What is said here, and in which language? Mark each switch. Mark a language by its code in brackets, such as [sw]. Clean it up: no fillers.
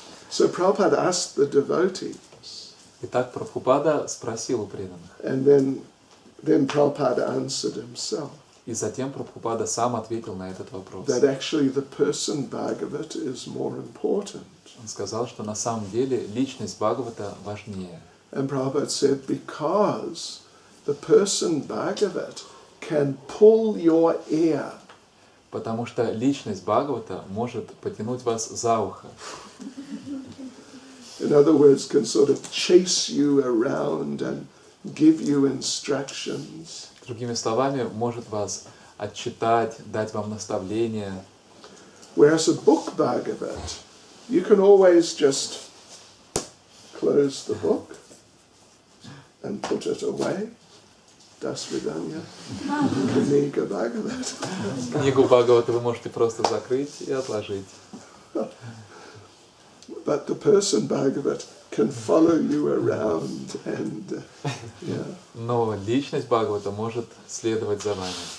[en] So Prabhupada asked the devotees. [ru] Итак, Прабхупада спросил у преданных. [en] And then Prabhupada answered himself. [ru] И затем Прабхупада сам ответил на этот вопрос. [en] That actually the person Bhagavat is more important. [ru] Он сказал, что на самом деле личность Бхагавата важнее. [en] And Prabhupada said, because the person Bhagavat can pull your ear. [ru] Потому что личность Бхагавата может потянуть вас за ухо. [en] In other words, can sort of chase you around and give you instructions. [ru] Другими словами, может вас отчитать, дать вам наставления. [en] Whereas a book Bhagavat, you can always just close the book and put it away. Das Vidanya. Kniga Bhagavat. [ru] Книгу Бхагавата вы можете просто закрыть и отложить. [en] But the person Bhagavat can follow you around and [ru] Но личность Бхагавата может следовать за вами.